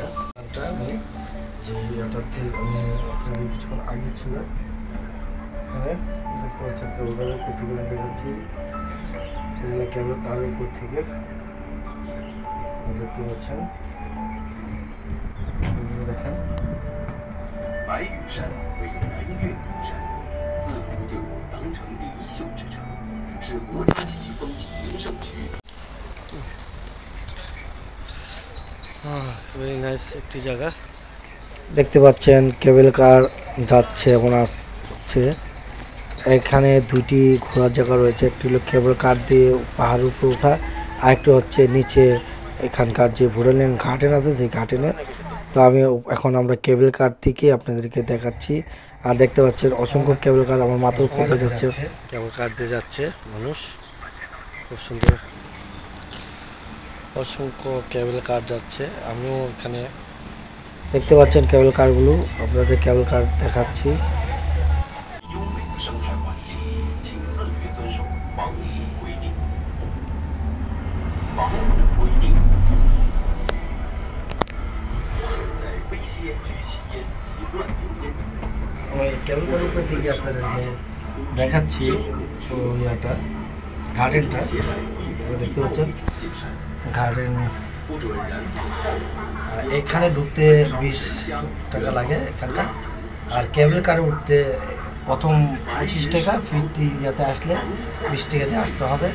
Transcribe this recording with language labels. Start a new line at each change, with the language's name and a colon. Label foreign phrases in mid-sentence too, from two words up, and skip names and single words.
Bangla: আমি যে ইয়াটাতে আমি আপনাদের কিছুক্ষণ আগে ছিল, এখানে দেখতে পাচ্ছেন
English: cable car's
Bangla: প্রতিগুলো দেখাচ্ছি। এগুলো
English: cable car
Bangla: উপর থেকে দেখতে পাচ্ছেন, দেখেন
Chinese: 白羽山为南岳主山，自古就有羊城第一秀之称，是国家级风景名胜区。
English: very nice
Bangla: একটি জায়গা। দেখতে পাচ্ছেন
English: cable car
Bangla: যাচ্ছে এবং আসছে। এখানে দুটি ঘোরার জায়গা রয়েছে, একটি হলো
English: cable car
Bangla: দিয়ে পাহাড়ের উপর ওঠা, আর একটি হচ্ছে নিচে এখানকার যে
English: botanical garden
Bangla: আছে সেই গার্ডেনে। তো এখন আমরা
English: cable car
Bangla: থেকে আপনাদেরকে দেখাচ্ছি। আর দেখতে পাচ্ছেন অসংখ্য
English: cable car
Bangla: আমার মাথার উপর দিয়ে যাচ্ছে,
English: cable car
Bangla: দিয়ে যাচ্ছে মানুষ, খুব সুন্দর অসংখ্য
English: cable car
Bangla: যাচ্ছে। আমিও এখানে দেখতে পাচ্ছেন
English: cable cars,
Bangla: আপনাদের
English: cable car
Bangla: দেখাচ্ছি।
Chinese: 优美的生态环境，请自觉遵守防护规定。防护规定，在非吸烟区吸烟及乱丢烟。
Bangla: আমি
English: cable car
Bangla: উপর দিকে আপনাদেরকে দেখাচ্ছি ইয়াটা, গার্ডেনটা দেখতে পাচ্ছেন গার্ডেন। এখানে ঢুকতে 20 টাকা লাগে এখানকার, আর
English: cable car
Bangla: উঠতে প্রথম 25 টাকা, ফিরতি ইয়াতে আসলে 20 টাকা দিয়ে আসতে হবে।